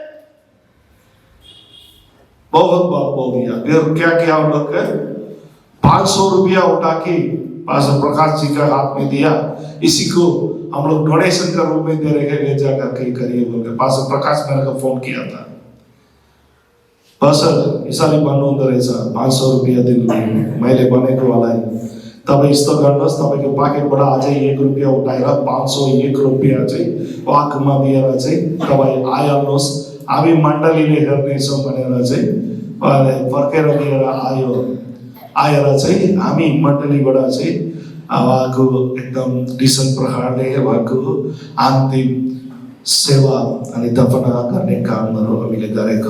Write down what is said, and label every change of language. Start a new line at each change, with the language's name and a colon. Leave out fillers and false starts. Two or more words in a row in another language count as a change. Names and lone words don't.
Hindi: बहुत बात बोल दिया। फिर क्या किया हम लोग के 500 रुपया उठा के पास्टर प्रकाश जी का हाथ में दिया, इसी को हम लोग डोनेशन का रूप में दे रहे हैं, ले जाकर के करिए बोल के। पास्टर प्रकाश मेरे को फोन किया था,
Nepali: पास्टर इसाले भन्नुहुँदो रहेछ 500 रुपया दिनु मैले बनेको वाला है, तपाईँ यस्तो गर्नुहोस्, तपाईँको पाकेटबाट अझै 1 रुपया उठाएर 501 रुपया चाहिँ वाकमा दिएर चाहिँ तपाईँ आइहाल्नुहोस्, हामी मण्डलीले हेर्नेछौँ भनेर चाहिँ उहाँले फर्केर लिएर आएर चाहिँ हामी मण्डलीबाट चाहिँ उहाँको एकदम डिसेन्ट प्रकारले उहाँको अन्तिम सेवा अनि दफना गर्ने कामहरू हामीले गरेको।